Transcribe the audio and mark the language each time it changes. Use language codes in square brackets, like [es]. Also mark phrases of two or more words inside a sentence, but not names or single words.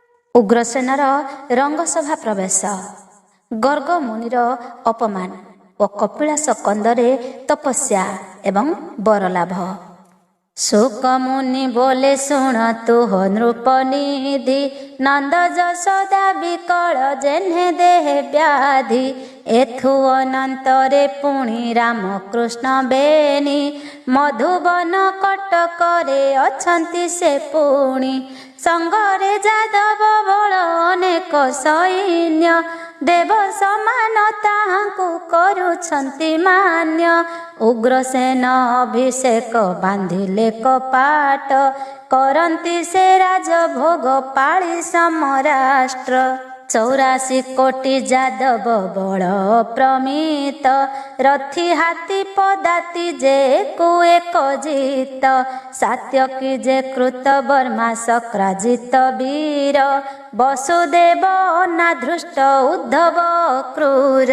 [or] ଉଗ୍ରସେନର ରଙ୍ଗସଭା ପ୍ରବେଶ, ଗର୍ଗ ମୁନିର ଅପମାନ ଔର କପିଳାସ କନ୍ଦରେ ତପସ୍ୟା ଏବଂ ବରଲାଭ। ଶୁକ ମୁନି ବୋଲେ ଶୁଣ ତୁହ ନୃପନିଧି, ନନ୍ଦ ଯଶୋଦା ବିକଳ ଯେହ୍ନେ ଦେହ ବ୍ୟାଧି। ଏଥୁ ଅନନ୍ତରେ ପୁଣି ରାମ କୃଷ୍ଣ ବେନି, ମଧୁବନ କଟକରେ ଅଛନ୍ତି ସେ ପୁଣି। ସଙ୍ଗରେ ଯାଦବ ବଳ ଅନେକ ସୈନ୍ୟ, ଦେବ ସମାନ ତାହାଙ୍କୁ କରୁଛନ୍ତି ମାନ୍ୟ। ଉଗ୍ରସେନ ଅଭିଷେକ ବାନ୍ଧିଲେ କପାଟ, କରନ୍ତି ସେ ରାଜଭୋଗ ପାଳି ସମରାଷ୍ଟ୍ର। 84 କୋଟି ଯାଦବ ବଳ ପ୍ରମିତ, ରଥୀ ହାତୀ ପଦାତି ଯେ କେ ଏକ ଜିତ। ସାତ୍ୟକୀ ଯେ କୃତ ବର୍ମା ଶକ୍ରାଜିତ ବୀର, ବସୁଦେବ ଅନାଧୃଷ୍ଟ ଉଦ୍ଧବ କ୍ରୂର।